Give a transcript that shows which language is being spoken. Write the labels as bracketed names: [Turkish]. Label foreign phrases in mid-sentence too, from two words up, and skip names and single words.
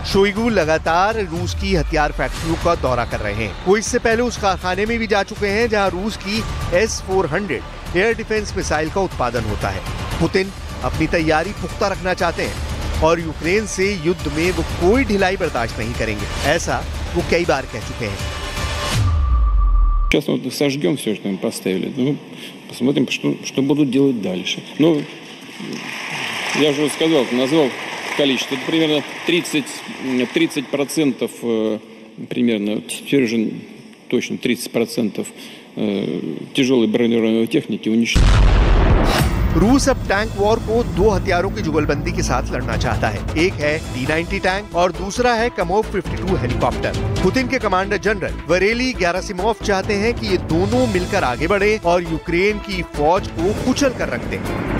[Hindi] शोइगु लगातार रूस की हथियार फैक्ट्रियों का दौरा कर रहे हैं। वो इससे पहले उस कारखाने में भी जा चुके हैं जहाँ रूस की S-400 [English] air defense missile [Hindi] का उत्पादन होता है। पुतिन अपनी तैयारी पुख्ता रखना चाहते हैं और यूक्रेन से युद्ध में वो कोई ढिलाई बर्दाश्त नहीं करेंगे, ऐसा वो कई बार कह चुके हैं। [Russian] Сейчас вот сожгем все, что мы поставили. Ну, посмотрим, что будут делать дальше. Ну, я же сказал, назвал количество. Это примерно 30% примерно, теперь уже точно 30% тяжелой бронированной техники уничтожено. [Hindi] रूस अब [English] tank war [Hindi] को दो हथियारों की जुगलबंदी के साथ लड़ना चाहता है। एक है T-90 टैंक और दूसरा है कमोव 52 हेलीकॉप्टर। पुतिन के कमांडर जनरल वरेली गेरासिमोव चाहते हैं कि ये दोनों मिलकर आगे बढ़े और यूक्रेन की फौज को कुचल कर रख दें।